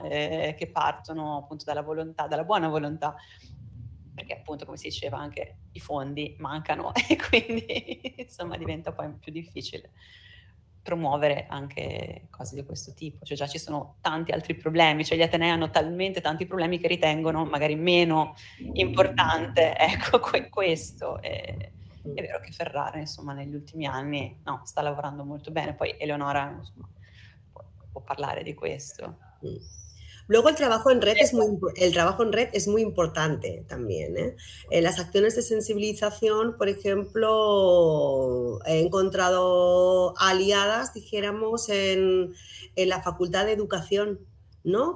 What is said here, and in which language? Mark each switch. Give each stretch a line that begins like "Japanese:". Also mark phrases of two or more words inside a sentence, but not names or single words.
Italian: Che partono appunto dalla volontà, dalla buona volontà, perché appunto come si diceva anche i fondi mancano e quindi insomma diventa poi più difficile promuovere anche cose di questo tipo, cioè già ci sono tanti altri problemi, cioè gli atenei hanno talmente tanti problemi che ritengono magari meno importante, ecco, questo. È vero che Ferrara, insomma, negli ultimi anni no, sta lavorando molto bene, poi Eleonora insomma, può parlare di questo.
Spanish: Luego el trabajo en red es muy importante también, ¿eh? Las acciones de sensibilización, por ejemplo, he encontrado aliadas, dijéramos, en la Facultad de Educación, ¿no?